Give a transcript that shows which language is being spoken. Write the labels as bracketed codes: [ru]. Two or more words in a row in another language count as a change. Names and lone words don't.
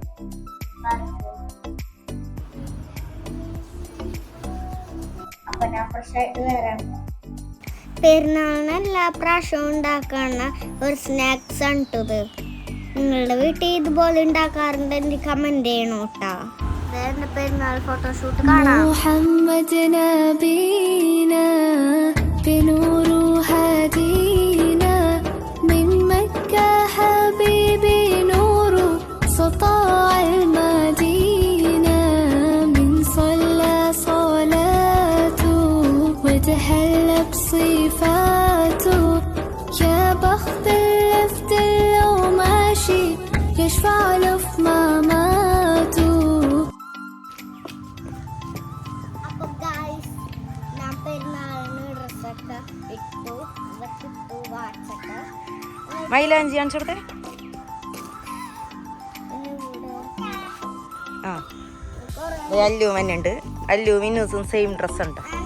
[ml] അപ്പൊ ഞാൻ ഫ്രഷ് ആയിട്ട് വരാം. പെരുന്നാളിന് എല്ലാ പ്രാവശ്യവും ഉണ്ടാക്കുന്ന ഒരു സ്നാക്സ് ആണ് ഇത്. നിങ്ങളുടെ വീട്ടിൽ ഇതുപോലെ ഉണ്ടാക്കാറുണ്ടെങ്കിൽ കമന്റ് ചെയ്യണം കേട്ടോ. പെരുന്നാൾ ഫോട്ടോഷൂട്ട് കാണാം. [ar] محمد نبينا بنور هدينا من مكة حبيبي نور سطاع المدينة من صلى صلاته وتحلى بصفاته يا بخت اللفت لو ماشي يشفع له في مماته. [ml] മൈലാഞ്ചി കാണിച്ചെടുത്തേ. അല്ലു മന്നുണ്ട്, അല്ലു മിന്നൂസും സെയിം ഡ്രസ് ഉണ്ട്.